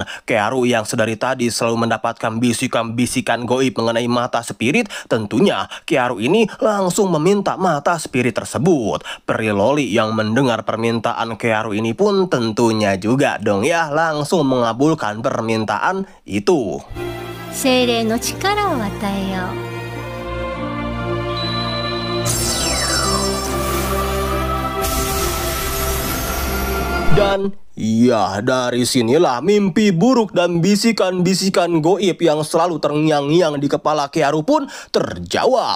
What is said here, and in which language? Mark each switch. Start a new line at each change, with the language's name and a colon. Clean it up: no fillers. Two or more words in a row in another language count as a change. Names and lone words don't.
Indonesian: Kearu yang sedari tadi selalu mendapatkan bisikan-bisikan goib mengenai mata spirit, tentunya Kearu ini langsung meminta mata spirit tersebut. Priloli yang mendengar permintaan Kearu ini pun tentunya juga dong ya langsung mengabulkan permintaan itu.
Japanese: 精霊の力を与えよう。
Indonesian: Dan ya, dari sinilah mimpi buruk dan bisikan-bisikan goib yang selalu terngiang-ngiang di kepala Kearu pun terjawab.